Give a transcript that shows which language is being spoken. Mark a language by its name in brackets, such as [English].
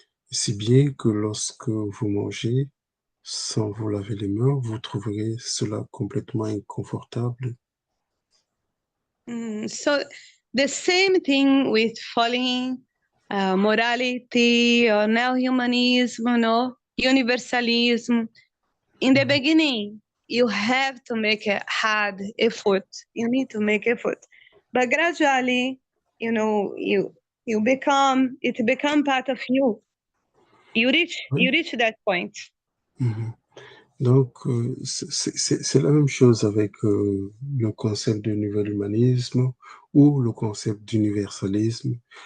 [French] Si bien que lorsque vous mangez sans vous laver les mains, vous trouverez cela complètement inconfortable. [English] So the same thing with following morality or neo-humanism, universalism. In the beginning, you have to make a hard effort. You need to make effort, but gradually, it become part of you. You reach that point. [French] Donc, c'est la même chose avec le concept de nouvel humanisme ou le concept d'universalisme.